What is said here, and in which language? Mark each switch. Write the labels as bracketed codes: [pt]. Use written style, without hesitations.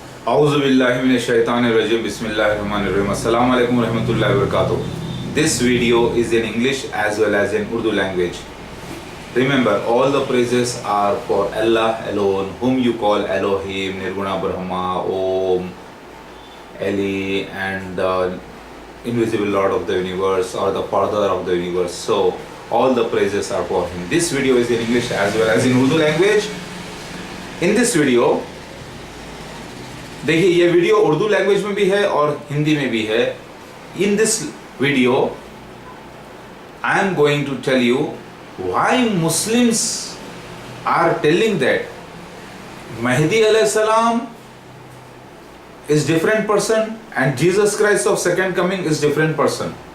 [ar] اعوذ باللہ من الشیطان الرجیم بسم اللہ الرحمن الرحیم السلام علیکم ورحمۃ اللہ وبرکاتہ. [en] This video is in English as well as in Urdu language. Remember, all the praises are for Allah alone, whom you call Elohim, Nirguna Brahma, Om, Eli, and the invisible Lord of the universe or the Father of the universe. So, all the praises are for Him. This video is in English as well as in Urdu language. In this video, [hi] देखिए ये video Urdu language में भी है और हिंदी में भी है. [en] In this video I am going to tell you why Muslims are telling that Mahdi alayhi salam is different person and Jesus Christ of second coming is different person.